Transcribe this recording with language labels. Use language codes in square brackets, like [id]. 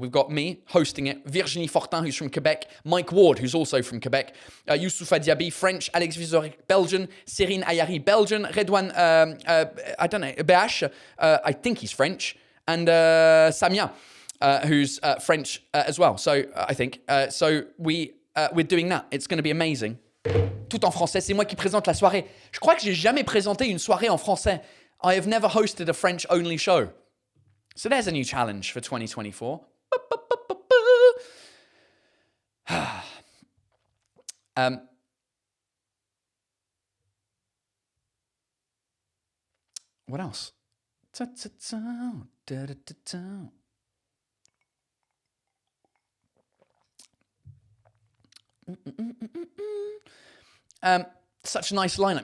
[en] We've got me hosting it, Virginie Fortin, who's from Quebec, Mike Ward, who's also from Quebec, Youssoufa Diaby, French, Alex Vizorek, Belgian, Cyrine Ayari, Belgian, Redouane, I don't know, BH, I think he's French, and Samia, who's French as well. So I think we're doing that. It's going to be amazing. [fr] Tout en français, c'est moi qui présente la soirée. Je crois que j'ai jamais présenté une soirée en français. [en] I have never hosted a French-only show. So there's a new challenge for 2024. What else? Such a nice lineup.